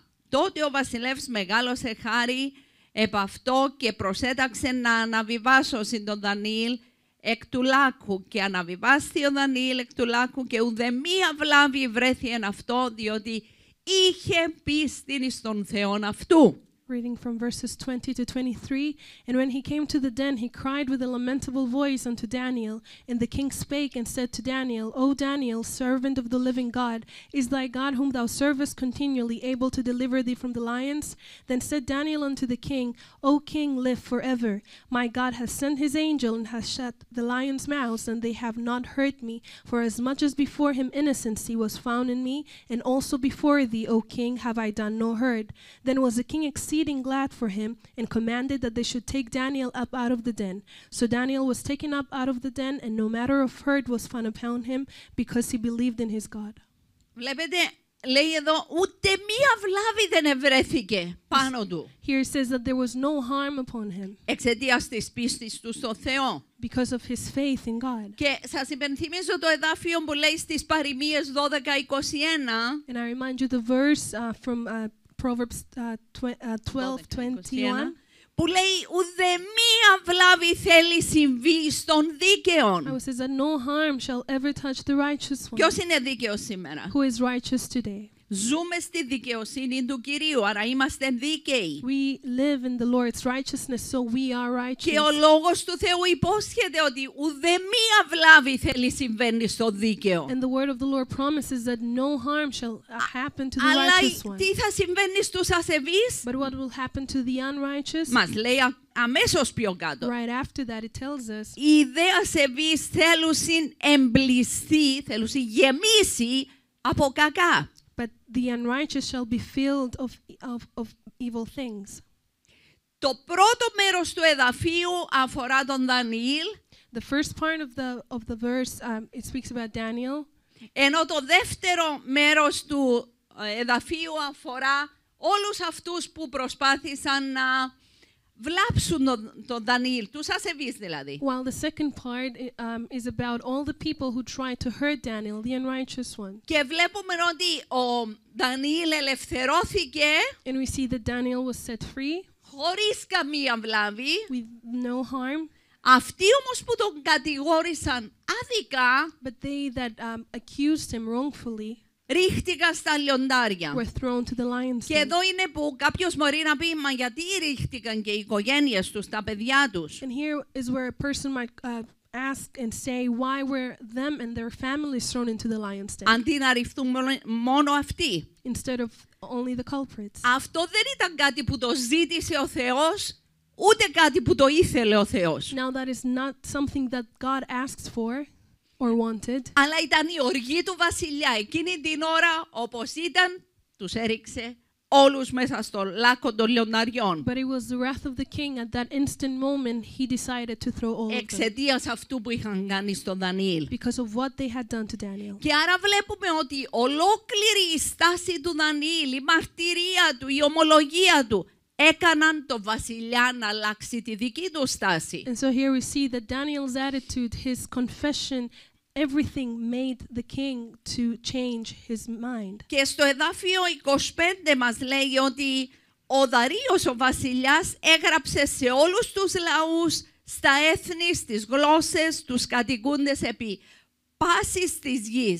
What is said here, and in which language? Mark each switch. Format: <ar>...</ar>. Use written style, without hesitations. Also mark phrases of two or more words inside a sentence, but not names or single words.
<el>Τότε ο βασιλεύς μεγάλωσε χάρη επ' αυτό και προσέταξε να αναβιβάσωσει τον Δανιήλ εκ του λάκκου. Και αναβιβάστη ο Δανιήλ εκ του λάκκου και ουδεμία βλάβη βρέθη εν αυτό, διότι είχε πίστην εις τον Θεόν αυτού.</el> <en>Reading from verses 20 to 23, and when he came to the den, he cried with a lamentable voice unto Daniel. And the king spake and said to Daniel, O Daniel, servant of the living God, is thy God whom thou servest continually able to deliver thee from the lions? Then said Daniel unto the king, O king, live forever. My God hath sent his angel and hath shut the lions' mouths, and they have not hurt me. For as much as before him innocency was found in me, and also before thee, O king, have I done no hurt. Then was the king exceeding glad for him, and commanded that they should take Daniel up out of the den. So Daniel was taken up out of the den, and no matter of hurt was found upon him, because he believed in his God.</en> <el>Βλέπετε, λέει εδώ, ούτε μία βλάβη δεν ευρέθηκε πάνω του.</el> <en>Here it says that there was no harm upon him.</en> <el>Εξαιτίας της πίστης του στο Θεό.</el> <en>Because of his faith in God.</en> <el>Και σας υπενθυμίζω το εδάφιο που λέει στις Παροιμίες 12:21.</el> <en>And I remind you the verse from Proverbs 12:21.</en> <el>Που λέει ουδεμία βλάβη θέλει συμβεί στον δίκαιον.</el> <en>It says that no harm shall ever touch the righteous one.</en> <el>Ποιος είναι δίκαιος σήμερα?</el> <en>Who is righteous today?</en> <el>Ζούμε στη δικαιοσύνη του Κυρίου, άρα είμαστε δίκαιοι.</el> <en>We live in the Lord's righteousness, so we are</en> <el>Και ο</el> <en>righteous.</en> <el>λόγος του Θεού υπόσχεται ότι ουδεμία βλάβη θέλει συμβαίνει στο δίκαιο.</el> <en>And the word of the Lord promises that no harm shall happen to the</en> <el>Αλλά</el> <en>righteous one.</en> <el>τι θα συμβαίνει στους ασεβείς?</el> <en>But what will happen to the unrighteous?</en> <el>Μας λέει αμέσως πιο κάτω.</el> <en>Right after that, it tells us,</en> <el>Οι δε ασεβείς θέλουσιν εμπληστεί, θέλουσιν γεμίσει από κακά.</el> <en>but the unrighteous shall be filled of evil things.</en> <el>Το πρώτο μέρος του εδαφίου αφορά τον Δανιήλ,</el> <en>The first part of the verse, it speaks about Daniel,</en> <el>ενώ το δεύτερο μέρος του εδαφίου αφορά όλους αυτούς που προσπάθησαν να βλάψουν τον Δανιήλ, τους ασεβείς δηλαδή.</el> <en>while the second part is about all the people who tried to hurt Daniel, the unrighteous one.</en> <el>Και βλέπουμε ότι ο Δανιήλ ελευθερώθηκε</el> <en>And we see that Daniel was set free</en> <el>χωρίς καμία βλάβη.</el> <en>with no harm,</en> <el>Αυτοί όμως που τον κατηγόρησαν άδικα</el> <en>but they that accused him wrongfully</en> <el>ρίχτηκαν στα λιοντάρια.</el> <en>were thrown to the lion's</en> <el>Και</el> <en>den.</en> <el>εδώ είναι που κάποιος μπορεί να πει, μα γιατί ρίχτηκαν και οι οικογένειες τους, τα παιδιά τους.</el> <en>And here is where a person might ask and say, why were them and their families thrown into the lion's den</en> <el>Αντί να ριχτούν μόνο αυτοί.</el> <en>instead of only the culprits?</en> <el>Αυτό δεν ήταν κάτι που το ζήτησε ο Θεός, ούτε κάτι που το ήθελε ο Θεός.</el> <en>Now that is not something that God asked for or wanted,</en> <el>Αλλά ήταν η οργή του βασιλιά. Εκείνη την ώρα, όπως ήταν, τους έριξε όλους μέσα στο λάκκο των λιονταριών.</el> <en>but it was the wrath of the king at that instant moment. He decided to throw all of them</en> <el>Εξαιτίας αυτού που είχαν κάνει στον Δανιήλ.</el> <en>because of what they had done to Daniel.</en> <el>Και άρα βλέπουμε ότι ολόκληρη η στάση του Δανιήλ, η μαρτυρία του, η ομολογία του, έκαναν το βασιλιά να αλλάξει τη δική του στάση.</el> <en>And so here we see that Daniel's attitude, his confession, everything made the king to change his mind.</en> <el>Και στο εδάφιο 25 μας λέει ότι ο Δαρείος ο βασιλιάς έγραψε σε όλους τους λαούς, στα έθνη, στις γλώσσες, τους κατοικούντες επί πάσης της γης.</el>